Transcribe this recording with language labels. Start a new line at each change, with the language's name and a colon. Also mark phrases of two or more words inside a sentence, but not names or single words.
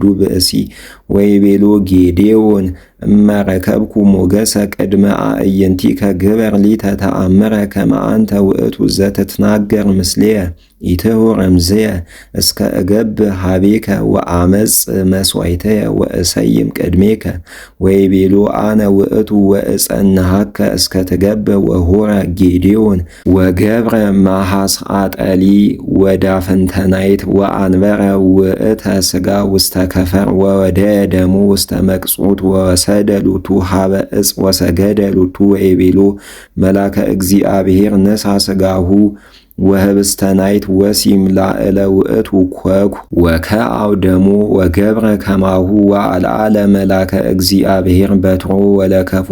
Geez: ብእሲ ወይቤሎ ጌዴዎን እመረከብኩ ሞገሰ ቅድመ አዕይንቲከ ግበር ሊተ ተአምረ ከመ አንተ ውእቱ ዘትትናገር ምስሌየ ኢትሁር እምዝየ እስከ እገብር ሀቤከ ወአመጽ መሥዋዕተየ ወእሰይም ቅድሜከ ወይቤሎ አነ ውእቱ ወእጸንሐከ እስከ ትገብር ወሆረ ጌዴዎን ወገብረ መሐስአጠሊ ወዳፍንተናይት ወአንበረ ውእተ ሥጋ ውስተ ከፈር ወወደየ ደሙ ውስተ መቅጾት ወወሰደ ሎቱ ሀበ ዕፅ ወሰገደ ሎቱ ወይቤሎ መላከ እግዚአብሔር ነሣ ሥጋሁ ወህብስተ ናይት ወሲም ላዕለ ውእቱ ኮኩ ወከአው ደሞ ወገብረ ከማሁ ወአልዓለ መላከ እግዚአብሔር በትሮ ወለከፎ